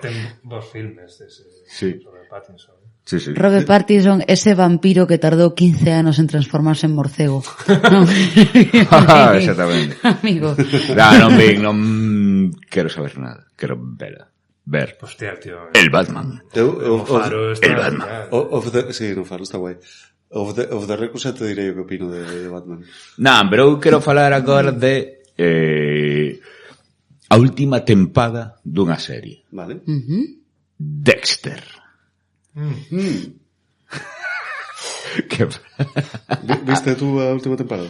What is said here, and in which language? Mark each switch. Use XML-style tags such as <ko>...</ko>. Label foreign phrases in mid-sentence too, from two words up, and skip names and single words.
<gl>Ten dos filmes dese Robert Pattinson. Sí. Robert Pattinson, ese vampiro que tardou 15 anos en transformarse en morcego. Exactamente. Amigo. Non quero saber nada. Quero ver. Hostia, tío.</gl> <es>El Batman.</es> <gl>O Faro está...</gl> <es>El Batman.</es> <gl>Sí, no Faro está guai.</gl> <en>Of the record</en> <gl>xa te direi o que opino de Batman. Non, pero eu quero falar agora de a última tempada dunha serie. Vale. Dexter. Viste tú a última temporada?</gl>